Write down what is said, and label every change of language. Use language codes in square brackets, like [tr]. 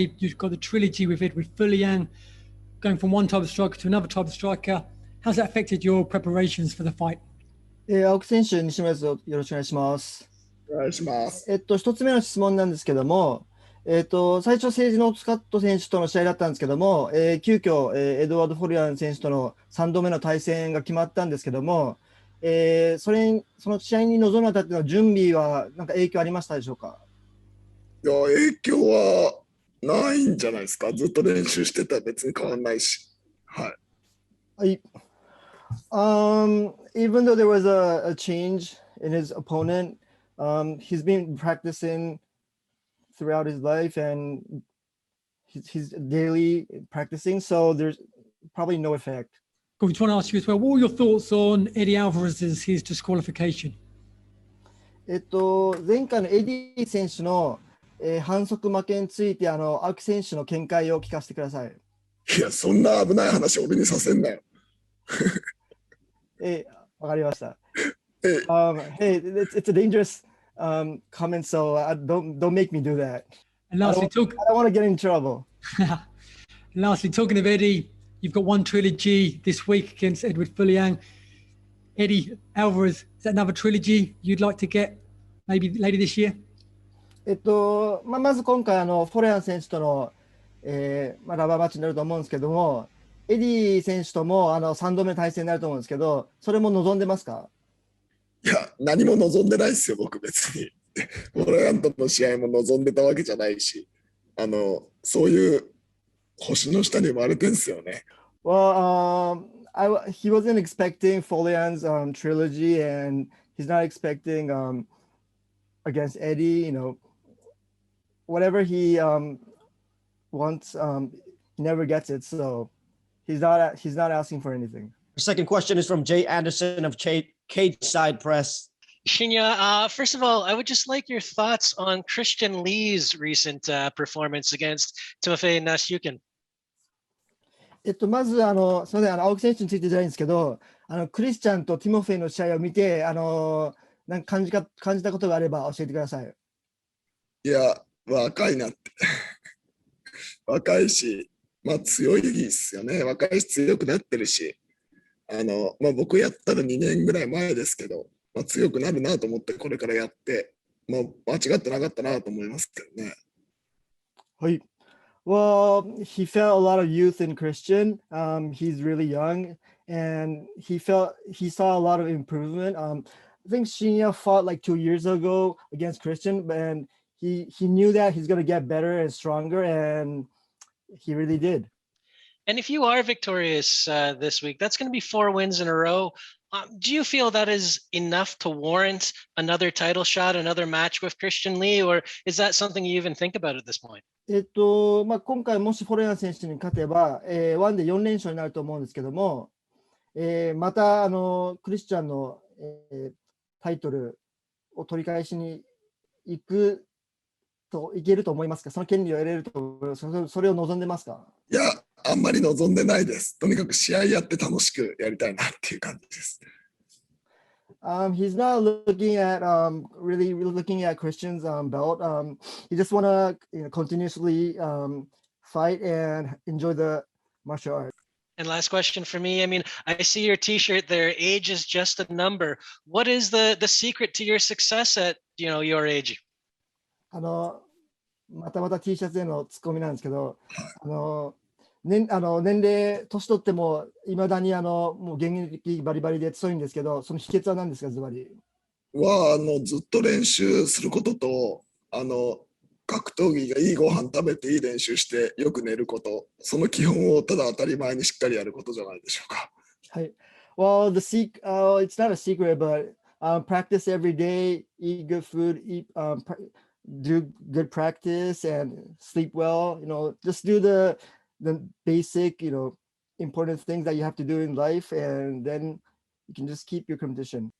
[en] You've got the trilogy with Edward Folayang, going from one type of striker to another type of striker. How's that affected your preparations for the fight? [ja] 青木選手、西村です。よろしくお願いします。お願いします。一つ目の質問なんですけども、最初、セージ・ノーツカット選手との試合だったんですけども、急遽、エドワード・フォリアン選手との3度目の対戦が決まったんですけども、その試合に臨むにあたっての準備は何か影響ありましたでしょうか？いや、影響はないんじゃないですか。ずっと練習してたら別に変わんないし。はい。 [en] Even though there was a change in his opponent, he's been practicing throughout his life and he's daily practicing, so there's probably no effect. I just want to ask you as well, what were your thoughts on Eddie Alvarez's his disqualification? [ja] 前回のエディ選手の、反則負けについて青木選手の見解を聞かせてください。いや、そんな危ない話俺にさせんなよ。わかりました。 [en] Hey, it's a dangerous comment, so don't make me do that. And lastly, I don't want to get in trouble. Lastly, talking of Eddie, you've got one trilogy this week against Edward Folayang. Eddie Alvarez, is that another trilogy you'd like to get maybe later this year? [ja] まず今回フォレアン選手との、ラバーマッチになると思うんですけども、エディ選手とも3度目の対戦になると思うんですけど、それも望んでますか？いや、何も望んでないですよ、僕別に。フォレアンとの試合も望んでたわけじゃないし、そういう星の下に生まれてんすよね。 [en] Well, he wasn't expecting Folayang's trilogy, and he's not expecting against Eddie. Whatever he wants, he never gets it. So he's not asking for anything. Our second question is from Jay Anderson of Cage Side Press. Shinya, first of all, I would just like your thoughts on Christian Lee's recent performance against Timofey Nasyukin. [ja] まずすみません、青木選手についてじゃないんですけど、クリスチャンとティモフェイの試合を見て、なんか感じたことがあれば教えてください。いや、若いなって。若いし、強いですよね。若いし強くなってるし、僕やったら2年ぐらい前ですけど、強くなるなと思ってこれからやって、間違ってなかったなと思いますけどね。はい。 [en] Well, he felt a lot of youth in Christian. He's really young, and he saw a lot of improvement. I think Shinya fought like 2 years ago against Christian, and he knew that he's going to get better and stronger, and he really did. And if you are victorious this week, that's going to be 4 wins in a row. Do you feel that is enough to warrant another title shot, another match with Christian Lee, or is that something you even think about at this point? [ja] 今回もしフォレアン選手に勝てば、1で4連勝になると思うんですけども、またクリスチャンの、タイトルを取り返しにいけると思いますか？その権利を得れると思いますか？それを望んでますか？いや、あんまり望んでないです。とにかく試合やって楽しくやりたいなっていう感じです。 [en] He's not looking at really looking at Christian's belt. He just want to continuously fight and enjoy the martial art. And last question for me. I mean, I see your T-shirt there. Age is just a number. What is the secret to your success at your age? [ja] また T シャツへのツッコミなんですけど、年齢、年取ってもいまだにもう現役バリバリで強いんですけど、その秘訣は何ですか、ズバリ？ずっと練習することと、格闘技がいいご飯食べていい練習してよく寝ること、その基本をただ当たり前にしっかりやることじゃないでしょうか。はい。 [en] Well, it's not a secret, but practice every day, eat good food, do good practice, and sleep well. Just do the basic, important things that you have to do in life, and then you can just keep your condition.